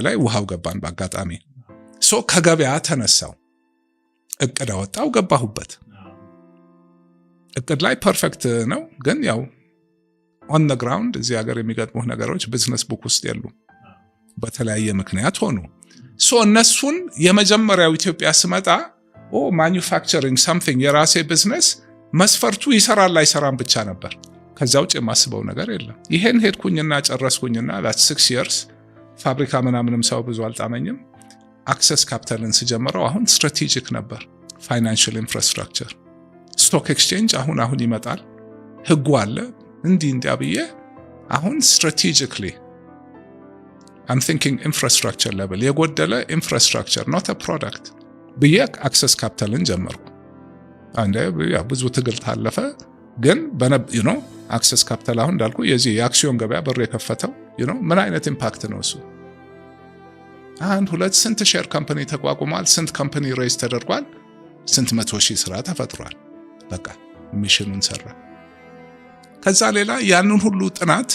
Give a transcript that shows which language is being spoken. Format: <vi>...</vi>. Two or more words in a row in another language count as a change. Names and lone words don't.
<am>ላይ ውሃው ገባን በአጋጣሚ። ከገበያ ተነሳው እቅድ አወጣው ገባሁበት። እቅድ ላይ ፐርፌክት ነው፣ ግን ያው</am> <en>on the ground</en> <am>እዚህ ሀገር የሚገጥሙህ ነገሮች</am> <en>business book</en> <am>ውስጥ የሉም። በተለያየ ምክንያት ሆኑ። እነሱን የመጀመሪያው ኢትዮጵያ ስመጣ</am> <en>manufacturing something</en> <am>የራሴ ቢዝነስ መስፈርቱ ይሰራል አይሰራም ብቻ ነበር። ከዛ ውጭ የማስበው ነገር የለም። ይሄን ሄድኩኝና ጨረስኩኝና</am> <en>that's 6 years</en> <am>ፋብሪካ ምናምንም ሰው ብዙ አልጣመኝም። አክሰስ ካፒታልን ስጀምረው አሁን ስትራቴጂክ ነበር።</am> <en>financial infrastructure stock exchange</en> <am>አሁን ይመጣል፣ ህጉ አለ እንዲያ ብዬ አሁን</am> <en>strategically I'm thinking infrastructure level</en> <am>የጎደለ ኢንፍራስትራክቸር</am> <en>not a product</en> <am>ብዬ አክሰስ ካፒታልን ጀመርኩ። ብዙ ትግል ታለፈ፣ ግን አክሰስ ካፒታል አሁን እንዳልኩ የዚህ የአክሲዮን ገበያ በር የከፈተው ምን አይነት ኢምፓክት ነው እሱ። 1-2 ስንት</am> <en>share company</en> <am>ተቋቁሟል፣ ስንት ካምፓኒ ሬዝ ተደርጓል፣ ስንት 100,000 ስራ ተፈጥሯል። በቃ ሚሽኑን ሰራ። ከዛ ሌላ ያንን ሁሉ ጥናት</am>